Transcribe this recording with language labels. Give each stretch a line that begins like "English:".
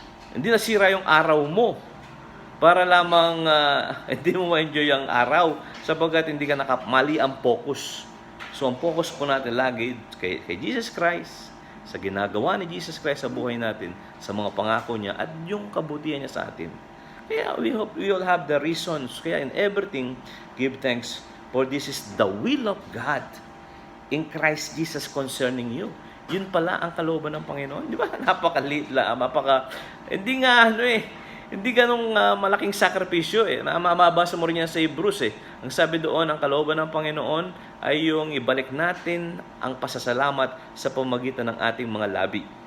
Filipino: Hindi nasira yung araw mo. Para lamang hindi mo ma-enjoy ang araw sapagkat hindi ka mali ang focus. So, ang focus po natin lagi kay Jesus Christ, sa ginagawa ni Jesus Christ sa buhay natin, sa mga pangako niya at yung kabutihan niya sa atin.
English: Kaya we hope we all have the reasons. Kaya in everything, give thanks, for this is the will of God in Christ Jesus concerning you.
Filipino: Yun pala ang kalooban ng Panginoon. Di ba? Napakaliit lang. Hindi nga hindi ganong malaking sakripisyo Mabasa mo rin yan sa Hebrews Ang sabi doon, ang kalooban ng Panginoon ay yung ibalik natin ang pasasalamat sa pamagitan ng ating mga labi.